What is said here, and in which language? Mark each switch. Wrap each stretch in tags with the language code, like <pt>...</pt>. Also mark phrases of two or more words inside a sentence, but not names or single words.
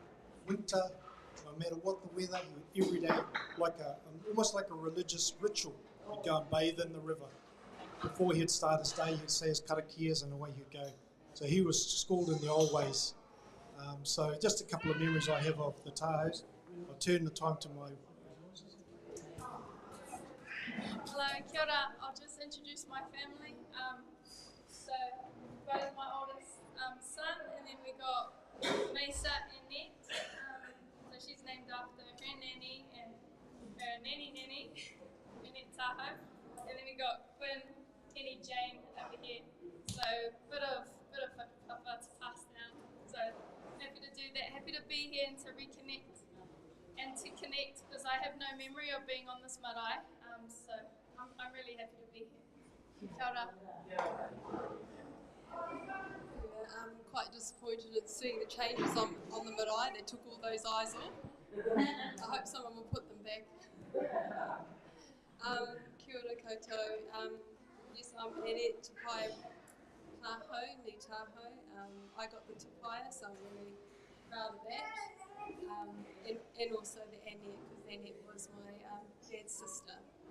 <en>Winter, no matter what the weather, he would every day, almost like a religious ritual, he'd go and bathe in the river. Before he'd start his day, he'd say his karakias and away he'd go. So he was schooled in the old ways. So just a couple of memories I have of the Tahaus. I'll turn the time to my... Hello,</en> <mi>kia ora.</mi> <en>I'll just introduce my family. So, both my oldest son, and then we got Mesa and Net. So she's named after her nanny and her nanny, Net Tahau. And then we got Quinn, Kenny, Jane over here. So, bit of whakapapa to pass down. So, happy to do that. Happy to be here and to reconnect and to connect, because I have no memory of being on this marae. So I'm really happy to be here.</en> <mi>Kia ora.</mi> <en>I'm quite disappointed at seeing the changes on the marae. They took all those eyes off. I hope someone will put them back.</en> <mi>Kia ora koutou.</mi> <en>Yes, I'm Annette Tapai Tahau, ni Tahau. I got the Tapai, so I'm really proud of that. And also the Annette, because Annette was my dad's sister.</en>